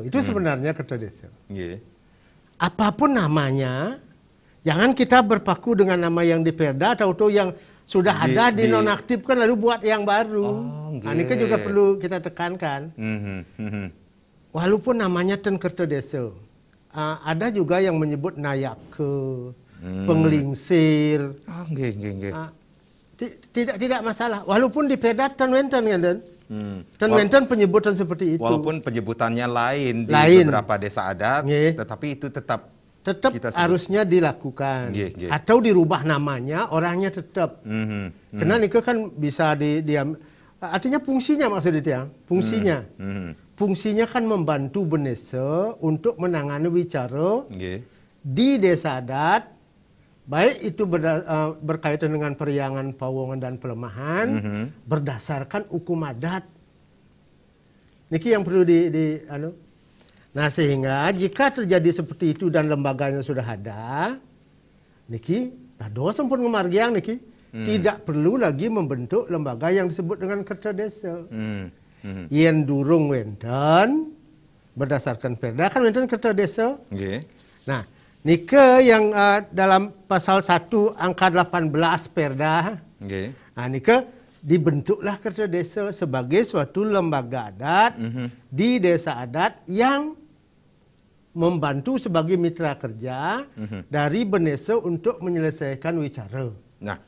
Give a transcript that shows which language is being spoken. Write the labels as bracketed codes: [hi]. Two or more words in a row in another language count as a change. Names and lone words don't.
[id] Itu sebenarnya Kerta Desa. Apapun namanya, jangan kita berpaku dengan nama yang di Perda atau yang sudah ada dinonaktifkan lalu buat yang baru. Ini kan juga perlu kita tekankan. Walaupun namanya ten Kerta Desa, ada juga yang menyebut nayake, penglingsir. Tidak masalah. Walaupun di Perda [ban] ten wenten [id] kan. Dan wenten penyebutan seperti itu. Walaupun penyebutannya lain di beberapa desa adat, tetapi itu tetap harusnya dilakukan. Atau dirubah namanya, orangnya tetap. Karena ini kan bisa diam. Artinya fungsinya maksudnya, fungsinya. Fungsinya kan membantu bendesa untuk menangani wicara di desa adat, baik itu berkaitan dengan periangan, pawongan dan pelemahan, berdasarkan hukum adat. Niki yang perlu Nah, sehingga jika terjadi seperti itu dan lembaganya sudah ada, [ban] niki doa sampun ngemargiang niki [id] tidak perlu lagi membentuk lembaga yang disebut dengan Kerta Desa. [ban] Yen durung wenten [id] berdasarkan Perda kan wenten Kerta Desa. Nah, nike yang dalam pasal 1 angka 18 Perda. Nah, nike dibentuklah Kerta Desa sebagai suatu lembaga adat di desa adat yang membantu sebagai mitra kerja dari bendesa untuk menyelesaikan wicara.